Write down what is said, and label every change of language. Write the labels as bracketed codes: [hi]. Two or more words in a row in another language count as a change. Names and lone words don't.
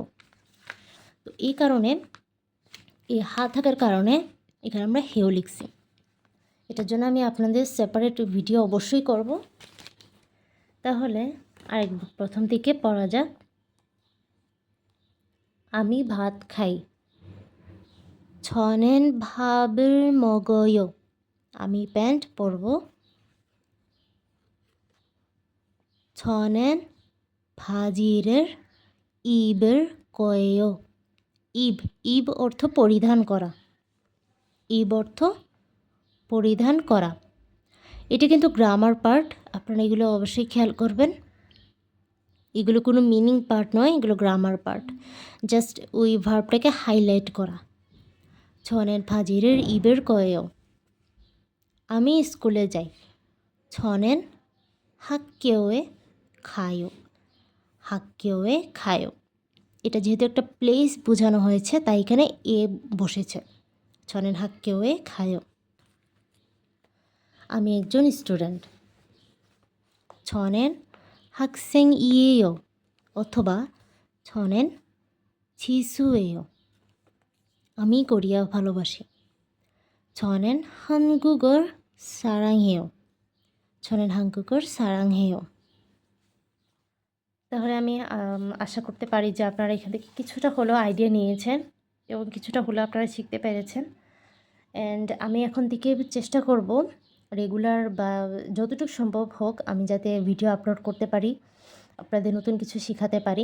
[bn] তো এই কারণে, এই হা থাকার কারণে এখানে আমরা হেও লিখছি। এটার জন্য আমি আপনাদের [en] separate video [bn] অবশ্যই করব। তাহলে আরেক প্রথম থেকে পড়া যাক। আমি ভাত খাই। [ko] 저는 밥을 먹어요. [bn] আমি প্যান্ট পরব। [ko] 저는 바지를 입을 거예요. [bn] ইব অর্থ পরিধান করা। ইব অর্থ পরিধান করা। এটা কিন্তু [en] grammar part, [bn] আপনারা এগুলো অবশ্যই খেয়াল করবেন। এগুলো কোনো [en] meaning part [bn] নয়, এগুলো [en] grammar part. [bn] জাস্ট ওই ভার্বটাকে হাইলাইট করা। [ko] 저는 바지를 입을 거예요. [bn] আমি স্কুলে যাই। [ko] 저는 학교에 가요. 학교에 가요. [bn] এটা যেহেতু একটা প্লেস বোঝানো হয়েছে তাই এখানে এ বসেছে। [ko] 저는 학교에 가요. [bn] আমি একজন স্টুডেন্ট। [ko] 저는 학생이에요. অথবা 저는 지수예요. [bn] আমি কোরিয়া ভালোবাসি। [ko] 저는 한국을 사랑해요. 저는 한국을 사랑해요. [bn] তাহলে আমি আশা করতে পারি যে আপনারা এখান থেকে কিছুটা হলেও আইডিয়া নিয়েছেন এবং কিছুটা হলেও আপনারা শিখতে পেরেছেন। অ্যান্ড আমি এখন থেকে চেষ্টা করব রেগুলার বা যতটুকু সম্ভব হোক আমি যাতে [en] video upload [bn] করতে পারি, আপনাদের নতুন কিছু শেখাতে পারি।